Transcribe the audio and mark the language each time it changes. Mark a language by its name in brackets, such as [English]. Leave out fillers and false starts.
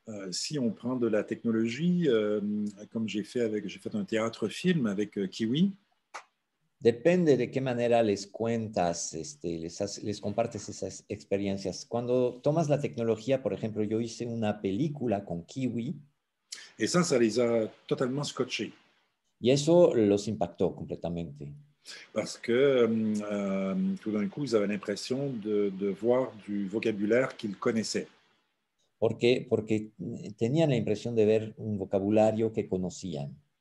[French] Si on prend de la technologie, comme j'ai fait un théâtre-film avec Kiwi, [Spanish] Depende de qué manera les cuentas, les compartes esas experiencias. Cuando tomas la tecnología, por ejemplo, yo hice una película con Kiwi [French] Et ça les a totalement scotchés. [Spanish] y eso los impactó completamente. [French] Parce que tout d'un coup, ils avaient l'impression de voir du vocabulaire qu'ils connaissaient. [Spanish] Porque tenían la impresión de ver un vocabulario que conocían.